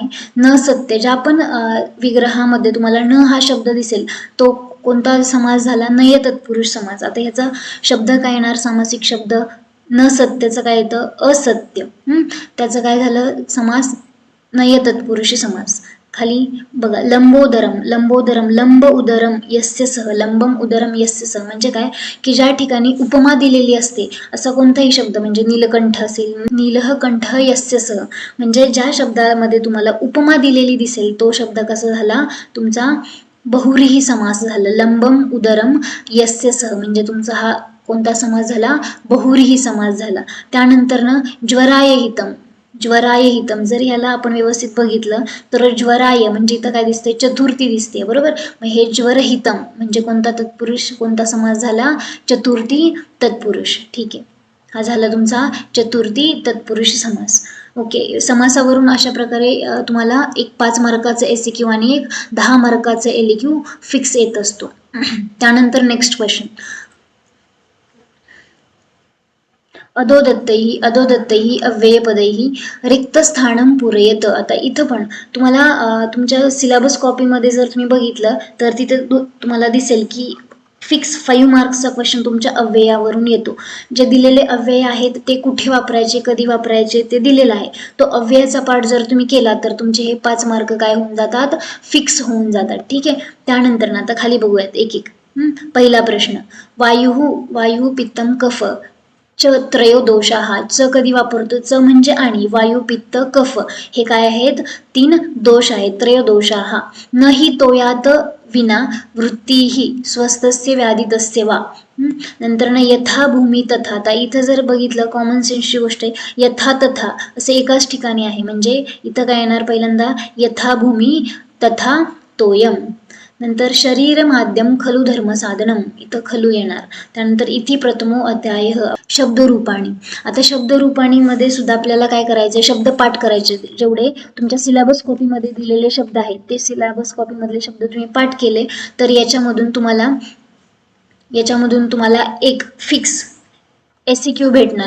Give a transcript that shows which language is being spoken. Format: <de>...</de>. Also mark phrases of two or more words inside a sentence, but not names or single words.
<sa>न सत्य,</sa> <mr>ज्या पण विग्रहामध्ये तुम्हाला न हा शब्द दिसेल तो कोणता समास झाला, नय तत्पुरुष समास. आता ह्याचा शब्द काय येणार, सामासिक शब्द न सत्यचं काय येतं, असत्य. त्याचं काय झालं समास, नय तत्पुरुषी समास. खाली बघा,</mr> <sa>लंबोदरम लंब उदरम यस्य सह, लंबम उदरम यस्य सह.</sa> <mr>म्हणजे काय की ज्या ठिकाणी उपमा दिलेली असते असा कोणताही शब्द, म्हणजे नीलकंठ असेल,</mr> <sa>नीलकंठ यस्य सह,</sa> <mr>म्हणजे ज्या शब्दामध्ये तुम्हाला उपमा दिलेली दिसेल तो शब्द कसा झाला तुमचा बहुव्रीही समास झालं.</mr> <sa>लंबम उदरम यस्य सह</sa> <mr>म्हणजे तुमचा हा कोणता समास झाला? बहुव्रीही समास झाला. त्यानंतर ना</mr> <sa>ज्वराय हितम, ज्वराय हितम</sa> <mr>जर ह्याला आपण व्यवस्थित बघितलं तर ज्वराय म्हणजे इथं काय दिसते? चतुर्थी दिसते, बरोबर. मग हे ज्वरहितम म्हणजे कोणता तत्पुरुष, कोणता समास झाला? चतुर्थी तत्पुरुष. ठीक आहे, हा झाला तुमचा चतुर्थी तत्पुरुष समास. ओके, समासावरून अशा प्रकारे तुम्हाला एक 5 मार्काचं एसक्यू आणि एक 10 मार्काचं एलक्यू फिक्स येत असतो. त्यानंतर</mr> <en>next question.</en> <sa>अधोदत्तैः अव्ययपदैः रिक्तस्थानं पूरयत.</sa> <mr>आता इथं पण तुम्हाला तुमच्या सिलेबस कॉपीमध्ये जर तुम्ही बघितलं तर तिथे तुम्हाला दिसेल की फिक्स 5 मार्क्सचा क्वेश्चन तुमच्या अव्ययावरून येतो. जे दिलेले अव्यय आहेत ते कुठे वापरायचे, कधी वापरायचे ते दिलेलं आहे. तो अव्ययाचा पार्ट जर तुम्ही केला तर तुमचे हे 5 मार्क काय होऊन जातात? फिक्स होऊन जातात. ठीक आहे, त्यानंतर ना आता खाली बघूयात एक एक. पहिला प्रश्न,</mr> <sa>वायू पित्तम कफ च त्रयोदोषाः.</sa> <mr>च कधी वापरतो? च म्हणजे आणि, वायू पित्त कफ हे काय आहेत? 3 दोष आहेत.</mr> <sa>त्रयोदोषाः. न हि तोयात विना वृत्तीही स्वस्थस्य व्याधितस्य वा.</sa> <mr>नंतर ना</mr> <sa>यथा भूमी तथा.</sa> <mr>आता इथं जर बघितलं कॉमन सेन्सची गोष्ट आहे, यथा तथा असे एकाच ठिकाणी आहे म्हणजे इथं काय येणार? पहिल्यांदा</mr> <sa>यथा भूमी तथा तोयम. नंतर शरीर माध्यम खलु धर्म साधनम,</sa> <mr>इथं खलू येणार.</mr> <sa>त्यानंतर इति प्रथमो अध्याय शब्दरूपाणी.</sa> <mr>आता शब्दरूपाणीमध्ये सुद्धा आपल्याला काय करायचं? शब्द पाठ करायचे. जेवढे तुमच्या सिलेबस कॉपीमध्ये दिलेले शब्द आहेत ते सिलेबस कॉपीमधले शब्द तुम्ही पाठ केले तर याच्यामधून तुम्हाला एक फिक्स एसक्यू भेटणार.</mr>